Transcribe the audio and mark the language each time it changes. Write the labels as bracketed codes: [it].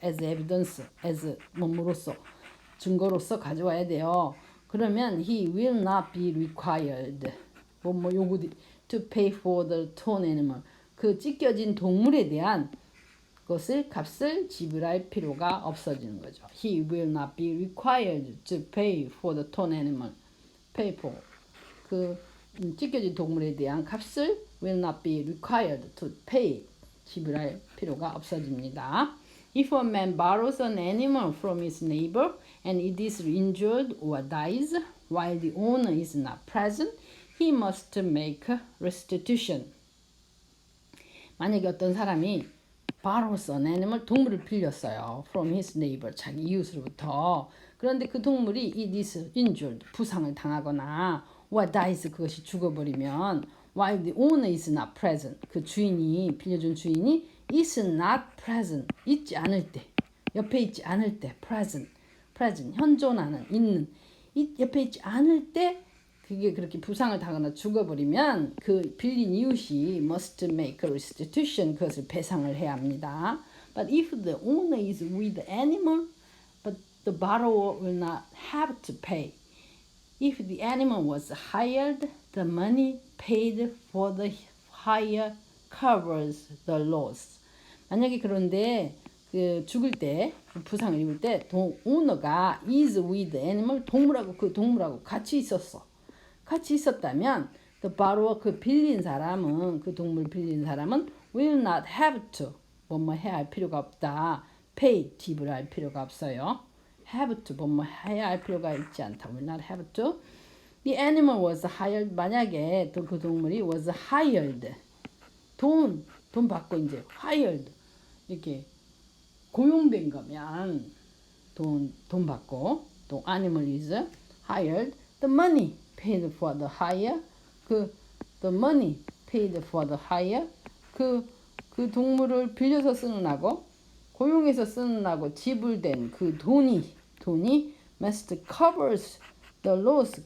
[en] as evidence as [ko] 뭐로서 증거로서 가져와야 돼요. 그러면 [en] he will not be required [ko] 요구 [en] to pay for the torn animal [ko] 그 찢겨진 동물에 대한 값을 지불할 필요가 없어지는 거죠. [en] He will not be required to pay for the torn animal. [ko] pay for 그 찢겨진 동물에 대한 값을 [en] will not be required to pay [ko] 지불할 필요가 없어집니다. [en] If a man borrows an animal from his neighbor and it is injured or dies while the owner is not present, he must make restitution. [ko] 만약에 어떤 사람이 [en] borrows an animal, [ko] 동물을 빌렸어요. [en] from his neighbor, [ko] 자기 이웃으로부터. 그런데 그 동물이 [en] it is injured, [ko] 부상을 당하거나 or dies, 그것이 죽어버리면 [en] while the owner is not present, [ko] 그 주인이, 빌려준 주인이 is not present, 있지 않을 때, 옆에 있지 않을 때, present, 현존하는, 있는, 옆에 있지 않을 때 그게 그렇게 부상을 당하거나 죽어버리면 그 빌린 이웃이 [en] must make a restitution, [ko] 그것을 배상을 해야 합니다. [en] But if the owner is with the animal, but the borrower will not have to pay. If the animal was hired, the money paid for the hire covers the loss. [ko] 만약에 그런데 그 죽을 때 부상을 입을 때 오너가 [en] is with the animal [ko] 그 동물하고 같이 있었다면 [en] the borrower [ko] 그 동물 빌린 사람은 [en] will not have to [ko] 뭐뭐 해야 할 필요가 없다. pay 지불할 필요가 없어요. have to 뭐뭐 해야 할 필요가 있지 않다. [en] will not have to. The animal was hired. [ko] 만약에 그 동물이 [en] was hired. [ko] 돈 받고 이제 hired 이렇게 고용된 거면 돈 받고 또 [en] animal is hired. The money paid for the hire. the money paid for the hire. [ko] 그 동물을 빌려서 쓰는 하고 고용해서 쓰는 하고 지불된 그 돈이 [en] must covers the loss.